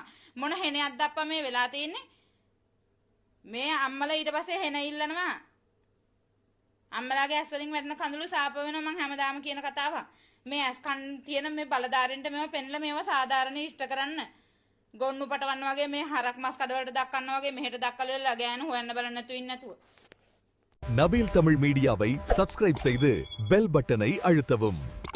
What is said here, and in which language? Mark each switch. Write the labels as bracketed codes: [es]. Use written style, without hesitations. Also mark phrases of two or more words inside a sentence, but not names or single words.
[si] මොන හෙනයක්ද අප්පා මේ වෙලා තියෙන්නේ? මේ අම්මලා ඊට පස්සේ හෙන ඉල්ලනවා. අම්මලාගේ ඇස් වලින් වැටෙන කඳුළු සාප වෙනවා මං හැමදාම කියන කතාව. මේ ඇස් කන් තියෙන මේ බලධාරීන්ට මේව පෙන්ලා මේව සාධාරණ ඉෂ්ට කරන්න. ගොන්නු පටවන්න වගේ මේ හරක් මස් කඩවලට දක්වන්න වගේ මෙහෙට දක්කලා ගෑනු හොයන්න බලන්න නැතුව ඉන්න නැතුව. [ta] நபீல் தமிழ் மீடியாவை சப்ஸ்கிரைப் செய்து [en] bell button [ta] அழுத்தவும்.